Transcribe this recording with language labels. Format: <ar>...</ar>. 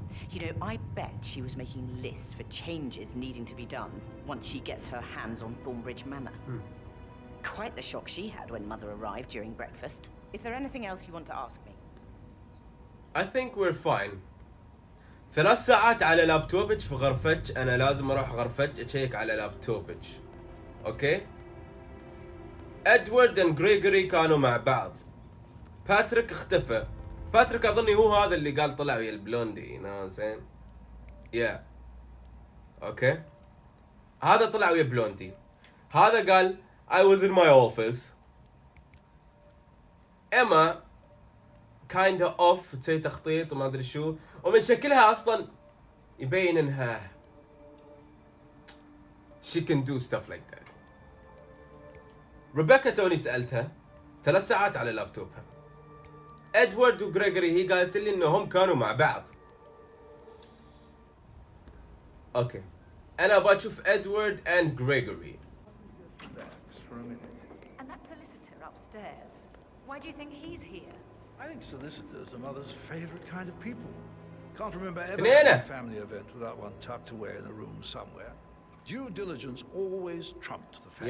<en>You know, I bet she was making lists for changes needing to be done once she gets her hands on Thornbridge Manor. Quite the shock she had when Mother arrived during breakfast. Is there anything else you want to ask me? I think we're fine.</en> <ar>3 ساعات على لابتوبك في غرفتك. أنا لازم أروح غرفتك أشيك على لابتوبك. أوكي؟ إدوارد and غريغوري كانوا مع بعض. باتريك اختفى. باتريك أظني هو هذا اللي قال طلع ويا البلوندي.</ar> <en>You know what I'm saying? Yeah.</en> <ar>أوكي؟ هذا طلع ويا بلوندي. هذا قال</ar> <en>I was in my office. Emma kinda off</en> <ar>تسوي تخطيط وما ادري شو، ومن شكلها اصلا يبين انها</ar> <en>she can do stuff like that.</en> <ar>ريبيكا توني سألتها 3 ساعات على لابتوبها. ادوارد وغريغوري هي قالت لي انهم كانوا مع بعض. اوكي انا ابغى اشوف ادوارد and غريغوري.</ar> <en>And that solicitor upstairs. Why do you think he's here? I think solicitors are Mother's favorite kind of people. Can't remember ever Banana. having a family event without one tucked away in a room somewhere. Due diligence always trumped the family.</en>